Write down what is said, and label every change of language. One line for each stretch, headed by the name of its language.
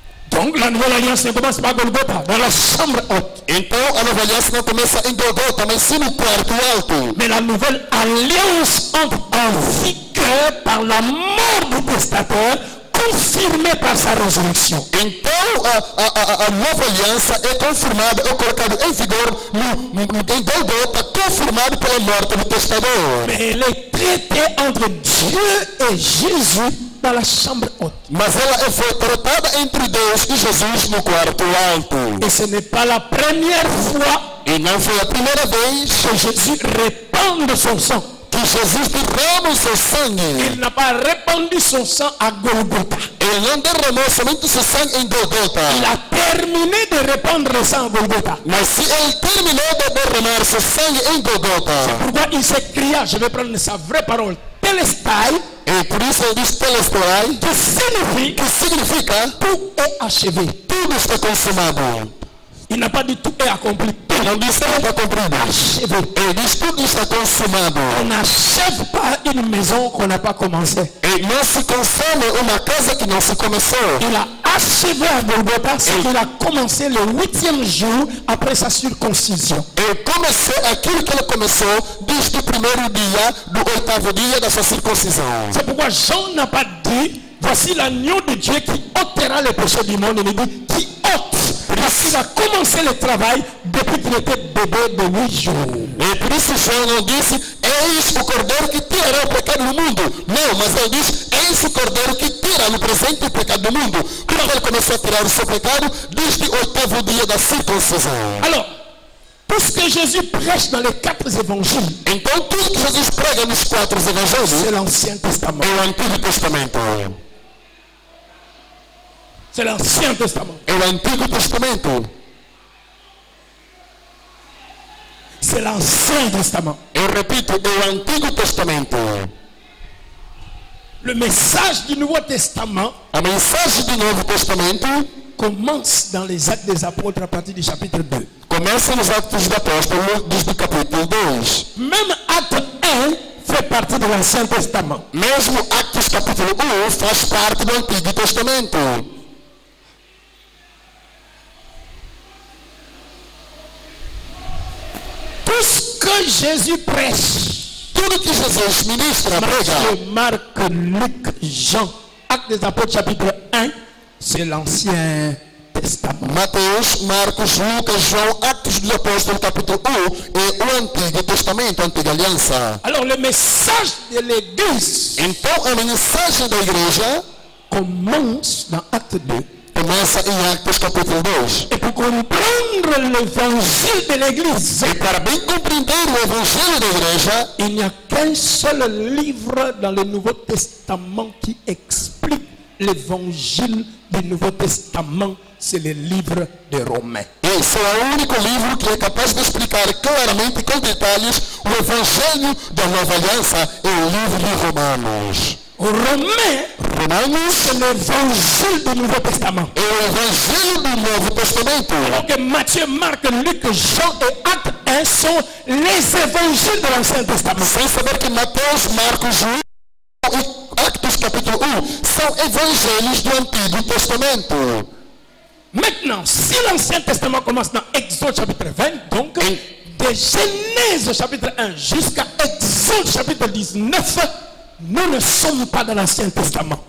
French: Donc la Nouvelle Alliance ne commence pas à Golgotha, dans la chambre haute.
Portuguese: Então a Nova Aliança não começa em Golgota, mas sim no quarto alto.
French: Mais la Nouvelle Alliance entre en vigueur par la mort du testateur, confirmée par sa résurrection.
Portuguese: Então a Nova Aliança é confirmada, é colocada em vigor em Golgota, confirmado pela morte do testador.
French: Mais elle est traitée entre Dieu et Jésus dans la chambre haute.
Portuguese: Mas ela foi tratada entre Deus e Jesus no quarto alto.
French: Et ce n'est pas la première fois
Portuguese: E não foi a primeira vez
French: que Jésus répand de son sang.
Portuguese: que Jesus derrama o seu sangue.
French: Il n'a pas répandu son sang à Golgotha.
Portuguese: Ele não derramou somente o seu sangue em Golgota.
French: Il a terminé de répandre le sang à Golgotha.
Portuguese: Mas se ele terminou de derramar seu sangue em Golgota,
French: Pourquoi il s'écria, je vais prendre sa vraie parole, Telestai,
Portuguese: e por isso ele diz Telestai,
French: qui signifie
Portuguese: que significa
French: tout est achevé.
Portuguese: tudo está consumado.
French: Il n'a pas dit tout est accompli.
Portuguese: Não disse que está cumprido.
French: Achevé.
Portuguese: Ele diz tudo está consumado.
French: On n'achève pas une maison qu'on n'a pas commencé.
Portuguese: E não se consome uma casa que não se começou.
French: Il a achevé à Golgotha ce qu'il a commencé le 8e jour après sa circoncision.
Portuguese: Ele começou aquilo que ele começou desde o primeiro dia do 8º dia da sua circuncisão.
French: C'est pourquoi Jean n'a pas dit voici l'agneau de Dieu qui ôtera les péchés du monde. Il dit qui ôte. Parce qu'il a commencé le travail depuis qu'il était bébé de 8 jours.
Portuguese: E por isso João não disse eis o cordeiro que tirará o pecado do mundo. Não, mas ele diz eis o cordeiro que tira no presente o pecado do mundo. Porque ele começou a tirar o seu pecado desde o 8º dia da circuncisão.
French: Alors, tout ce que Jésus prêche dans les 4 évangiles,
Portuguese: Então tudo que Jesus prega nos 4
French: c'est
Portuguese: evangelhos
French: l'Ancien Testament.
Portuguese: é o Antigo Testamento.
French: C'est l'Ancien Testament.
Portuguese: É o Antigo Testamento.
French: C'est l'Ancien Testament.
Portuguese: Eu repito, é o Antigo Testamento.
French: Le message du Nouveau Testament
Portuguese: A mensagem do Novo Testamento
French: commence dans les Actes des Apôtres à partir du chapitre 2.
Portuguese: começa nos Atos dos Apóstolos desde o capítulo 2.
French: Même Acte 1 fait partie de l'Ancien Testament.
Portuguese: Mesmo Atos capítulo 1 faz parte do Antigo Testamento.
French: Tout ce que Jésus prêche,
Portuguese: Tudo que Jesus ministra, prega,
French: Matthieu, Marc, Luc, Jean, Actes des Apôtres chapitre 1, c'est l'Ancien Testament.
Portuguese: Mateus, Marcos, Lucas, João, Atos dos Apóstolos capítulo 1 é o Antigo Testamento, a Antiga Aliança.
French: Alors le message de l'Église
Portuguese: Então a mensagem da igreja
French: commence dans Acte 2.
Portuguese: começa em Atos capítulo 2.
French: Et pour comprendre l'évangile de l'Église,
Portuguese: E para bem compreender o evangelho da igreja,
French: il n'y a qu'un seul livre dans le Nouveau Testament qui explique l'évangile du Nouveau Testament, c'est le livre de Romains.
Portuguese: esse é o único livro que é capaz de explicar claramente e com detalhes o evangelho da nova aliança, é o livro de Romanos.
French: Romains,
Portuguese: Romanos
French: c'est l'évangile du Nouveau Testament.
Portuguese: é o evangelho do Novo Testamento.
French: Alors que Matthieu, Marc, Luc, Jean et Actes 1 sont les évangiles de l'Ancien Testament.
Portuguese: Sem saber que Mateus, Marcos, João e Atos capítulo 1 são evangelhos do Antigo Testamento.
French: Maintenant, si l'Ancien Testament commence dans Exode chapitre 20, donc de Genèse chapitre 1 jusqu'à Exode chapitre 19, nous ne sommes pas dans l'Ancien Testament.